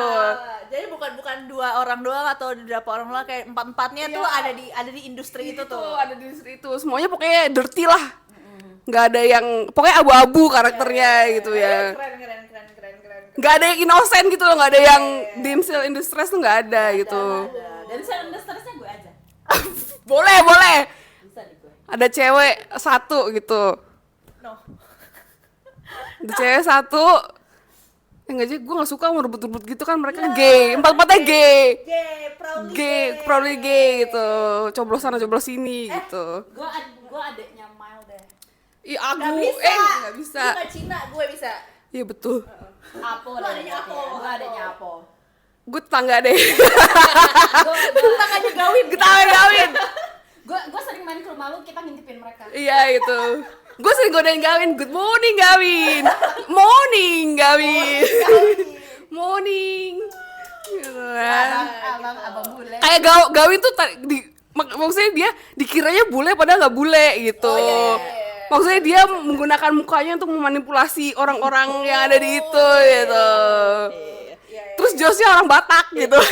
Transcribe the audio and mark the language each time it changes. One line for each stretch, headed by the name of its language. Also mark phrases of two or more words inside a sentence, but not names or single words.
Indonesian: Jadi bukan dua orang doang atau beberapa orang doang, kayak empat-empatnya tuh ada di industri itu tuh. Ada di situ semuanya pokoknya dirty lah, nggak ada yang pokoknya abu-abu karakternya gitu ya. Keren. Nggak ada yang innocent gitu loh, nggak ada yang
English: damsel in distress
Indonesian: tuh nggak ada gitu. Dan stresnya gue aja. Boleh Bisa di gue. ada cewek satu gitu, No. ada cewek satu. Enggak aja, gue nggak suka mau rebut-rebut gitu kan, mereka gay, empat-empatnya gay,
English: proudly gay
Indonesian: gitu, coblos sana coblos sini gitu. Gue adeknya Mile deh. Ih Nggak aku bisa. nggak bisa. Lu nggak Cina, gue bisa. Iya betul, Apo Lu adeknya Apo. Gue adeknya Apo. gue tetangga deh. Tangannya Gawin. Gawin. Gue sering main ke rumah lu, kita ngintipin mereka. Iya itu. Gue sering godain Gawin.
English: Good morning
Indonesian: Gawin.
English: Morning Gawin. Morning.
Indonesian: Gitu kan. Abang bule. Kayak Gawin tuh maksudnya dia dikiranya bule padahal nggak bule gitu. Maksudnya dia menggunakan mukanya untuk memanipulasi orang-orang yang ada di itu gitu. Terus Josnya orang Batak gitu.